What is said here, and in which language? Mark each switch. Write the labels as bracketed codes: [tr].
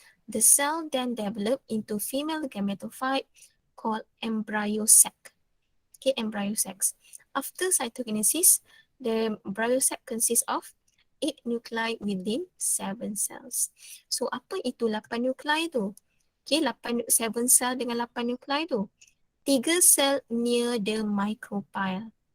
[en] The cell then develop into female gametophyte called embryo sac. Okay, embryo sacs. After cytokinesis, the embryo sac consists of 8 nuclei within 7 cells. [ms] So apa itu 8 nuclei tu? Okay, 7 cell dengan 8 nuclei tu. [en] 3 cell near the micropyle.